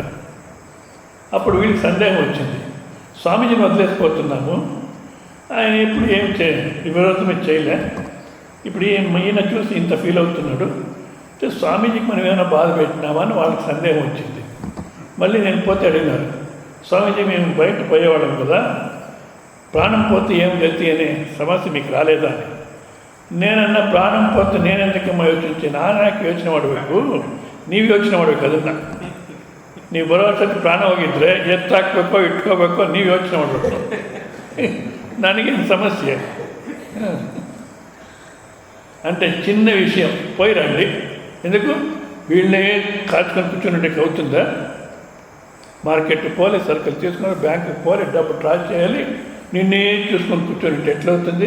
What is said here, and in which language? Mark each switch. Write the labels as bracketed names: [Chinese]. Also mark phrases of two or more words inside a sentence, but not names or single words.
[Telugu] అప్పుడు వీళ్ళకి సందేహం వచ్చింది, స్వామీజీని వదిలేసిపోతున్నాము, ఆయన ఇప్పుడు ఏం విరోధమే చేయలే, ఇప్పుడు ఈయన చూసి ఇంత ఫీల్ అవుతున్నాడు, స్వామీజీకి మనం ఏమైనా బాధ పెట్టినామా అని వాళ్ళకి సందేహం వచ్చింది. మళ్ళీ నేను పోతే అడిగినారు, స్వామీజీ మేము బయట పోయేవాళ్ళం కదా, ప్రాణం పోతే ఏం గతి అనే సమస్య మీకు రాలేదా అని. నేనన్నా ಪ್ರಾಣం పోతే నేనెందుకమ్మా యోచించి, నాకు [Kannada] ಯೋಚನೆ ಮಾಡಬೇಕು, ನೀವು ಯೋಚನೆ ಮಾಡಬೇಕು. ಅದನ್ನು ನೀವು ಬರೋ ವರ್ಷಕ್ಕೆ ಪ್ರಾಣ ಹೋಗಿದ್ರೆ ಎತ್ತಾಕಬೇಕೋ ಇಟ್ಕೋಬೇಕೋ ನೀವು ಯೋಚನೆ ಮಾಡಬೇಕು, ನನಗೇನು [Telugu] సమస్య అంటే చిన్న విషయం పోయి రండి. ఎందుకు వీళ్ళనే కాచుకొని కూర్చున్నట్టు అవుతుందా? మార్కెట్ పోలే, సరుకులు తీసుకుని బ్యాంకుకి పోలే, డబ్బు డ్రా చేయాలి, నిన్నే చూసుకొని కూర్చొని ఎట్లవుతుంది?